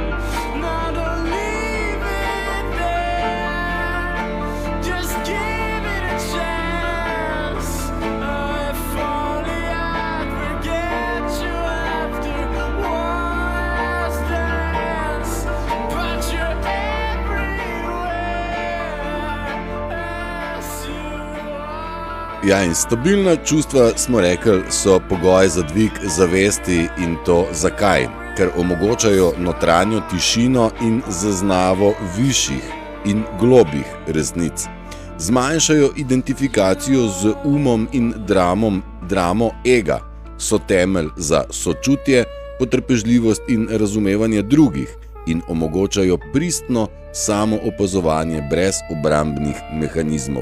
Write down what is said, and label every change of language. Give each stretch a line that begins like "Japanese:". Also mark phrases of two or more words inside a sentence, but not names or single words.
English: Now don't leave it there, just give it a chance. If only I'd forget you after one last dance, but you're everywhere as you are.
Slovenian: Ja, in stabilna čustva, smo rekli, so pogoj za dvig zavesti, in to zakaj? Ker omogočajo notranjo tišino in zaznavo višjih in globjih resnic. Zmanjšajo identifikacijo z umom in dramo ega, so temelj za sočutje, potrpežljivost in razumevanje drugih in omogočajo pristno samoopazovanje brez obrambnih mehanizmov.